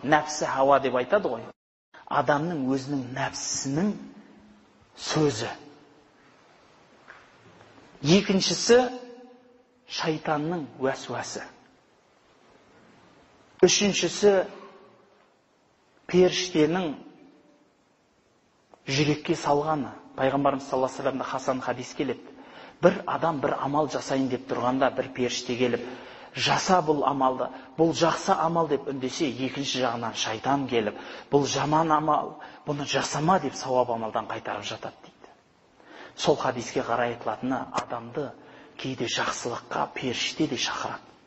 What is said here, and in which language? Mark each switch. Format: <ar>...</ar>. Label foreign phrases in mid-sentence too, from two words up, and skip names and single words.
<kk>Нәпсі хауа деп айтады ғой. Адамның өзінің нәпсісінің сөзі. Екіншісі шайтанның уәсуәсі. Үшіншісі періштенің жүрекке салғаны. Пайғамбарымыз</kk> <ar>صلى الله عليه وسلم</ar> <kk>Хасан хадис келеді. Бір адам бір амал жасайын деп тұрғанда бір періште келіп, жаса бұл амалды, бұл жақсы амал деп үндесе, екінші жағынан шайтан келіп, бұл жаман амал, бұны жасама деп сауап амалдан қайтарып жатады дейді. Сол хадиске қарай айтылатыны адамды кейде жақсылыққа періште де шақырады.</kk>